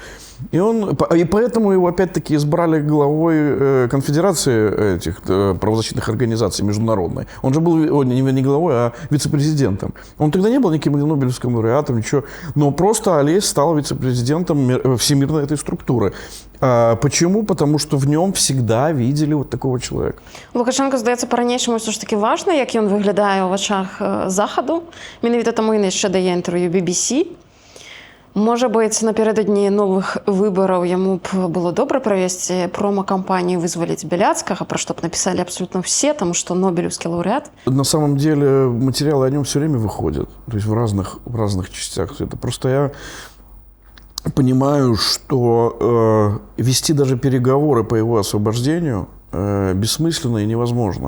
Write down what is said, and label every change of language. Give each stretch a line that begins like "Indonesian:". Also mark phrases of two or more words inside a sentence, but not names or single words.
Russian: И поэтому его опять-таки избрали главой конфедерации этих правозащитных организаций международной. Он же был не главой, а вице-президентом. Он тогда не был никаким Нобелевским лауреатом, ничего. Но просто Олесь стал вице-президентом всемирной этой структуры. Почему? Потому что в нем всегда видели вот такого человека.
Belarusian: Лукашенко, здаецца, па-ранейшаму ўсё ж таки важна, як ён выглядае ў вачах захаду. Менавіта таму ён яшчэ дае інтэрв'ю BBC. Можа быць, напярэдадні новых выбараў яму б было добра правесці промо-кампанію вызваліць Бяляцкага, пра што б
Russian: написали абсолютно все, потому что Нобелевский лауреат. На самом деле материалы о нем все время выходят, то есть в разных частях. Это просто я понимаю, что вести даже переговоры по его освобождению бессмысленно и невозможно.